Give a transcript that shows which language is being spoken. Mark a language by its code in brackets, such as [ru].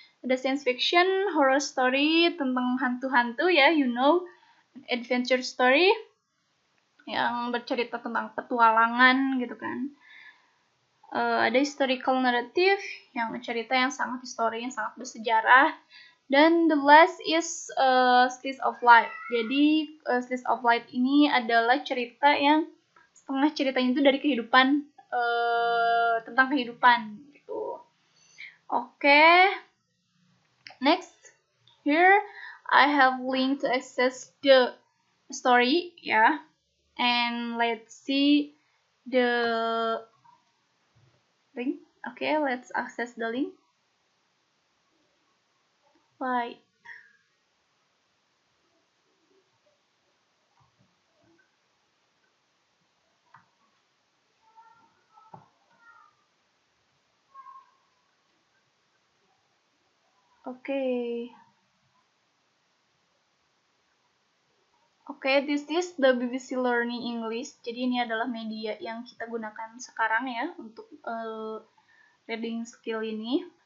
[id] Ada science fiction, horror story tentang hantu-hantu ya, adventure story yang bercerita tentang petualangan gitu kan. Ada historical narrative yang cerita yang sangat histori, yang sangat bersejarah. [en] Dan the last is slice of life. [id] Jadi slice of life ini adalah cerita yang setengah ceritanya itu dari kehidupan, tentang kehidupan gitu. Oke. [en] Next, here I have link to access the story ya. And let's see the link. Okay, let's access the link. fight. Oke, this is the BBC Learning English. [id] Jadi ini adalah media yang kita gunakan sekarang ya untuk reading skill ini.